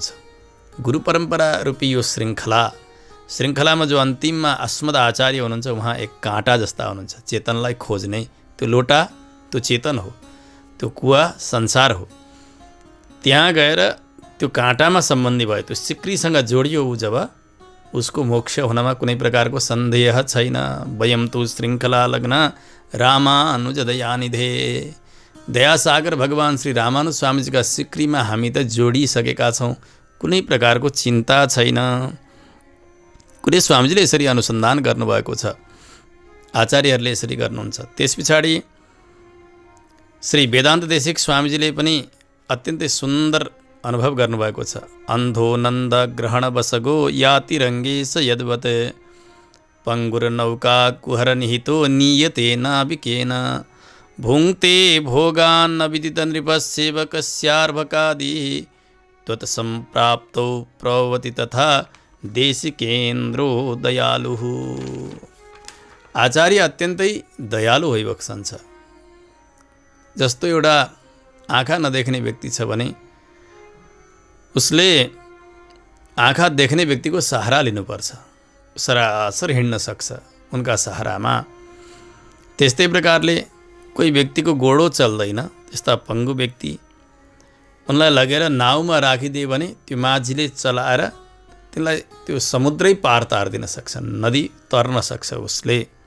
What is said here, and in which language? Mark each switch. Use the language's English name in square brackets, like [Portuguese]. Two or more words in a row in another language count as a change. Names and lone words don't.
[Nepali] गुरु परम्परा रूपी यो श्रृङ्खलामा जो अन्तिममा [Sanskrit] अस्मद आचार्य [Nepali] हुनुहुन्छ, उहाँ एक काँटा जस्ता हुनुहुन्छ, चेतनलाई खोज्ने। त्यो लोटा त्यो चेतन हो, त्यो कुवा संसार हो। त्यहाँ गएर त्यो काँटामा सम्बन्धी भयो, त्यो सिक्रीसँग जोडियो ऊ जब, उसको मोक्ष हुनमा कुनै प्रकारको सन्देह छैन। [Sanskrit] वयम तु श्रृङ्खला लग्न रामानुज दयानिधे। [Nepali] दयासागर भगवान श्री रामानुज स्वामीजीका सिक्रीमा हामी त जोडिसकेका छौँ, कुनै प्रकारको चिन्ता छैन। कुरेश स्वामीजीले यसरी अनुसन्धान गर्नुभएको छ, आचार्यहरूले यसरी गर्नुहुन्छ। त्यस पछाडि श्री वेदान्त देशिक स्वामीजीले पनि अत्यन्तै सुन्दर अनुभव गर्नुभएको छ। [Sanskrit] अन्धो नन्द ग्रहण बसगो याति रङ्गेश यद्वत् पङ्गुरनौका कुहर निहितो नीयते नाविकेन भुङ्क्ते भोगान् विदित नृपसेवकस्यार्भकादिः त्वत्सम्प्राप्तौ प्रवति तथा देशिकेन्द्रो दयालुः। [Nepali] आचार्य अत्यन्तै दयालु भइबक्सन्छ। जस्तो एउटा आँखा नदेख्ने व्यक्ति छ भने उसले आँखा देख्ने व्यक्तिको सहारा लिनुपर्छ, सरासर हिँड्न सक्छ उनका सहारामा। त्यस्तै प्रकारले कोही व्यक्तिको गोडो चल्दैन, त्यस्ता पङ्गु व्यक्ति, उनलाई लगेर नाउमा राखिदिए भने त्यो माझीले चलाएर त्यसलाई त्यो समुद्रै पार तार्दिन सक्छन्, नदी तर्न सक्छ उसले।